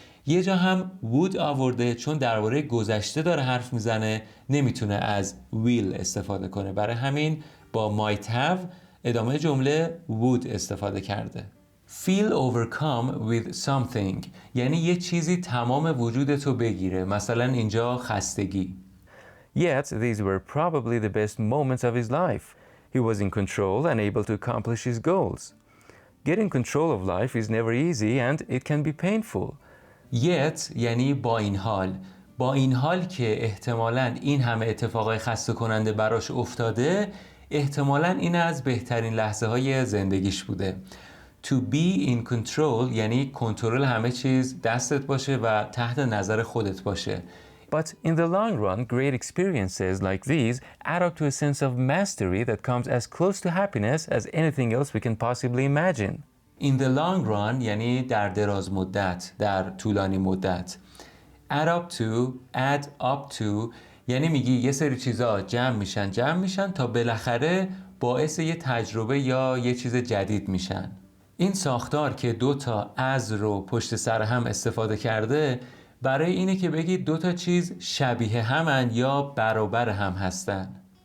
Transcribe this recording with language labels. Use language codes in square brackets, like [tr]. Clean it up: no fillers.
[fa] یه جا هم would آورده چون درباره گذشته داره حرف میزنه، نمیتونه از will استفاده کنه، برای همین با [en] might have [fa] ادامه جمله would استفاده کرده. [en] feel overcome with something [fa] یعنی یه چیزی تمام وجودتو بگیره، مثلا اینجا خستگی. [en] Yet these were probably the best moments of his life. He was in control and able to accomplish his goals. Getting control of life is never easy and it can be painful. [fa] Yet یعنی با این حال، با این حال که احتمالاً این همه اتفاقای خسته کننده براش افتاده، احتمالاً این از بهترین لحظه های زندگیش بوده. [en] To be in control [fa] یعنی کنترل همه چیز دستت باشه و تحت نظر خودت باشه. [en] But in the long run, great experiences like these add up to a sense of mastery that comes as close to happiness as anything else we can possibly imagine. In the long run [fa] یعنی در دراز مدت، در طولانی مدت. [en] add up to [fa] یعنی میگی یه سری چیزا جمع میشن تا بالاخره باعث یه تجربه یا یه چیز جدید میشن. این ساختار که 2 تا از رو پشت سر هم استفاده کرده برای اینه که بگید 2 تا چیز شبیه همن یا برابر هم هستن.